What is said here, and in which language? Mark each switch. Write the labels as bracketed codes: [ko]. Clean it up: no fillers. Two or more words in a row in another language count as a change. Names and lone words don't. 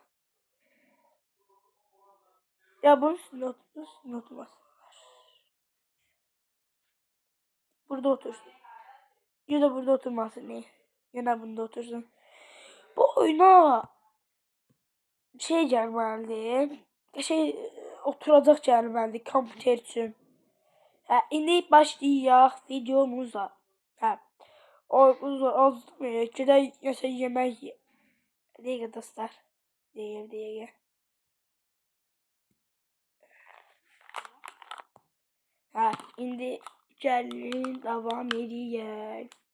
[tr] Ya bunun üstünde oturmasınlar. Burada otursun. Ya da burada oturmasın diye. Yine bunda otursun. Bu oyuna şey gelmeli. [az] Oturacaq gəlməlidir kompüter üçün. İndi başlayaq videomuza. Azmayaq. Gedək nəsə yemək yeyək. Dəqiqə dostlar. Dəqiqə. İndi gəlin davam edək.